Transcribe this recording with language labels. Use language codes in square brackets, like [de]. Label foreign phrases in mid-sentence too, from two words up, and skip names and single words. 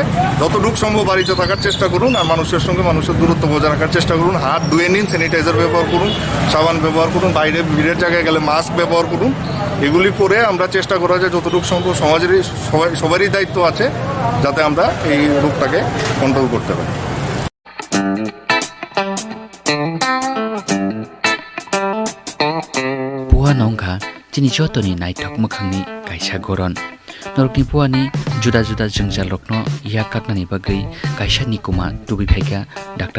[bn] যতটুকু সম্ভব বাড়িতে থাকার চেষ্টা করুন, আর মানুষের সঙ্গে মানুষের দূরত্ব বজায় রাখার চেষ্টা করুন। হাত ধুয়ে নিন, স্যানিটাইজার ব্যবহার করুন, সাবান ব্যবহার করুন, বাইরে ভিড়ের জায়গায় গেলে মাস্ক ব্যবহার করুন। এগুলি করে আমরা চেষ্টা করা যায় যতটুকু সম্ভব, সমাজেরই সবারই দায়িত্ব আছে যাতে আমরা এই রোগটাকে কন্ট্রোল করতে পারি। [trp] Puha nongkha chini jotoni naitok mukhangni kaisa goron norokni puani juda jengjal rokno ya kaknani bagai kaisa nikuma tubi phaika Dr.